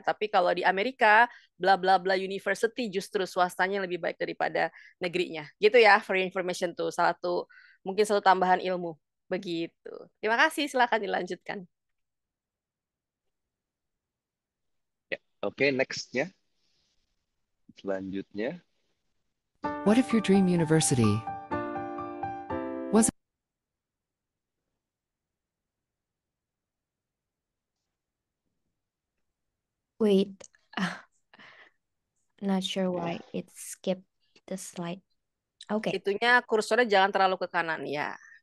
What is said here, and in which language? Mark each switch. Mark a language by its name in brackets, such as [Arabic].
[Indonesian] Tapi kalau di Amerika, bla bla bla university justru swastanya lebih baik daripada negerinya. Gitu ya, [English] for your information [Indonesian] tuh salah satu mungkin satu tambahan ilmu. Begitu. Terima kasih, silakan dilanjutkan. Ya. Oke, nextnya, selanjutnya. [English] What if your dream university was Wait, ah, not sure why it skipped the slide. Okay, [Indonesian] Itunya kursornya jangan terlalu ke kanan ya.